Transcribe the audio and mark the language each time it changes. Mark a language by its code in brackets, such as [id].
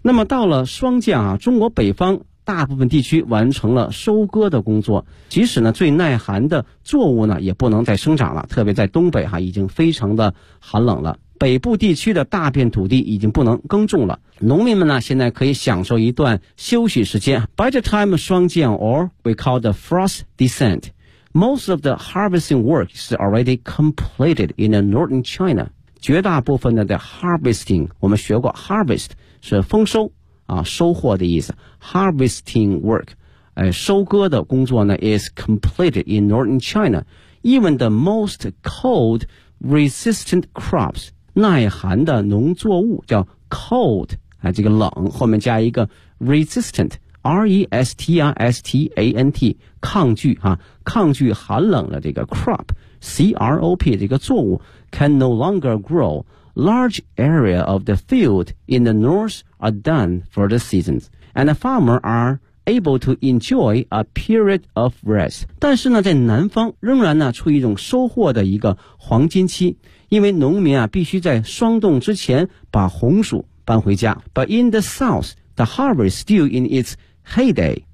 [zh] 那么到了霜降啊，中国北方大部分地区完成了收割的工作，即使呢最耐寒的作物呢也不能再生长了，特别在东北哈，已经非常的寒冷了。北部地区的大片土地已经不能耕种了，农民们呢现在可以享受一段休息时间。 [en] By the time 霜降 or we call the frost descent, most of the harvesting work is already completed in the northern China. [zh] 绝大部分的 harvesting, 我们学过 harvest 是丰收啊，收获的意思， harvesting work、收割的工作呢 [en] is completed in northern China. Even the most cold resistant crops, [zh] 耐寒的农作物叫 cold、这个冷后面加一个 resistant R-E-S-T-I-S-T-A-N-T 抗拒、抗拒寒冷的这个 crop C-R-O-P 这个作物 [en] can no longer grow. Large area of the field in the north are done for the seasons and the farmer are able to enjoy a period of rest. [zh] 但是呢在南方仍然呢处于一种收获的一个黄金期，因为农民啊必须在霜冻之前把红薯搬回家。 [en] But in the south, the harvest still in its heyday.